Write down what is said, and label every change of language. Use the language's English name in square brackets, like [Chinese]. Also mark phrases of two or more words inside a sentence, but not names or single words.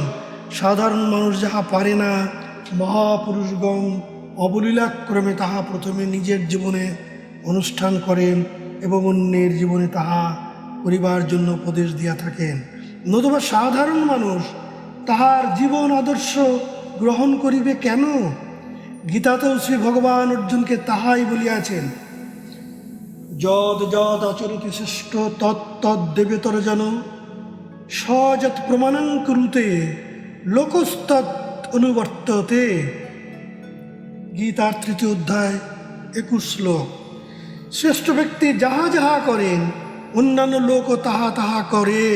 [Bangla] সাধারণ মানুষ যাহা পারে না, মহাপুরুষগণ অবলীলাক্রমে তাহা প্রথমে নিজের জীবনে অনুষ্ঠান করেন এবং অন্যের জীবনে তাহা করিবার জন্য উপদেশ দিয়া থাকেন। নতুবা সাধারণ মানুষ তাহার জীবন আদর্শ গ্রহণ করিবে কেন? গীতাতেও শ্রী ভগবান অর্জুনকে তাহাই বলিয়াছেন, [Sanskrit] যদ যদ আচরতি শ্রেষ্ঠ তত্তদ্দেবেতর জন সযৎ প্রমাণং কুরুতে লোকস্তৎ অনুবর্ততে। [Bangla] গীতার 3য় অধ্যায় 21 শ্লোক। শ্রেষ্ঠ ব্যক্তি যাহা যাহা করেন, অন্যান্য লোকও তাহা তাহা করেন।